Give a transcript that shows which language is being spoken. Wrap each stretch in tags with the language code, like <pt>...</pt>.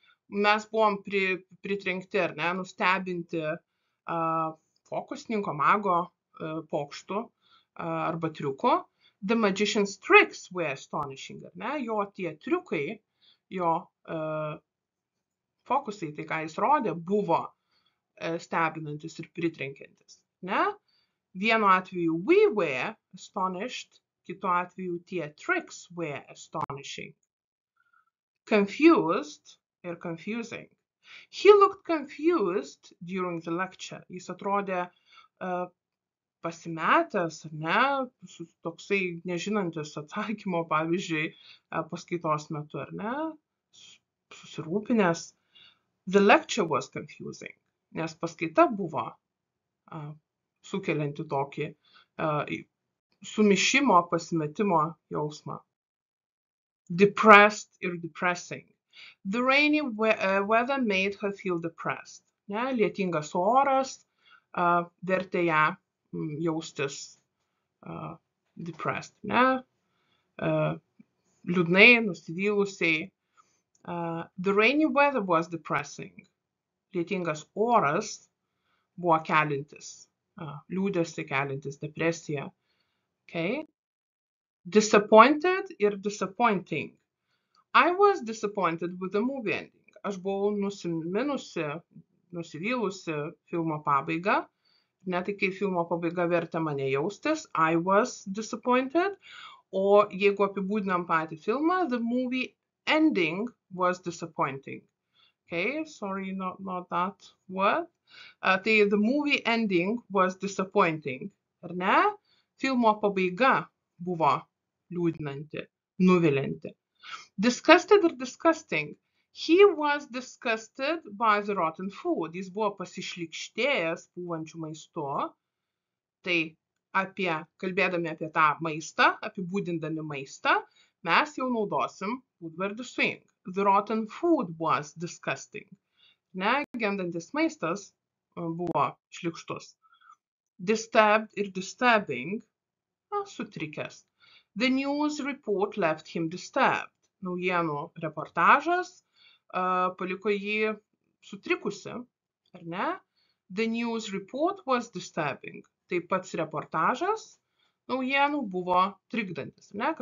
<lt>Mes buvom pritrenkti, nustebinti fokusininko, mago pokštų arba triuko.</lt> <en>The magician's tricks were astonishing,</en> <lt>Jo tie triukai, jo fokusai, tai ką jis rodė, buvo stebinantis ir pritrenkiantis, Vienu atveju</lt> <en>we were astonished,</en> <lt>kitu atveju tie</lt> <en>tricks were astonishing.</en> <lt>Confused ir confusing.</lt> <en>He looked confused during the lecture.</en> <lt>Jis atrodė pasimetęs, ar ne, toksai nežinantis atsakymo, pavyzdžiui, paskaitos metu, ar ne, susirūpinęs.</lt> <en>The lecture was confusing,</en> <lt>nes paskaita buvo sukelianti tokį sumišimo, pasimetimo jausmą.</lt> <en>Depressed ir depressing. The rainy weather made her feel depressed.</en> <lt>Ne, lietingas oras vertė ją jaustis depressed, ne, liūdnai, nusivylusiai.</lt> <en>The rainy weather was depressing.</en> <lt>Lietingas oras buvo keliantis, liūdesį keliantis, depresiją.</lt> <en>Okay. Disappointed ir disappointing. I was disappointed with the movie ending.</en> <lt>Aš buvau nusiminusi, nusivylusi filmo pabaigą. Ne tai, kai filmo pabaiga vertė mane jaustis,</lt> <en>I was disappointed.</en> <lt>O jeigu apibūdinam patį filmą,</lt> <en>the movie ending was disappointing. Okay, sorry, not that word. Tai the movie ending was disappointing.</en> <lt>Ar ne? Filmo pabaiga buvo liūdinanti, nuvilianti.</lt> <en>Disgusted ir disgusting. He was disgusted by the rotten food.</en> <lt>Jis buvo pasišlykštėjęs pūvančių maistu. Tai kalbėdami apie tą maistą, apibūdindami maistą, mes jau naudosim būdvardį swing.</lt> <en>The rotten food was disgusting.</en> <lt>Ne, gendantis maistas buvo šlykštus.</lt> <en>Disturbed ir disturbing, sutrikęs. The news report left him disturbed.</en> <lt>Naujienų reportažas paliko jį sutrikusi, ar ne?</lt> <en>The news report was disturbing.</en> <lt>Tai pats reportažas naujienų buvo trikdantis, ne?</lt>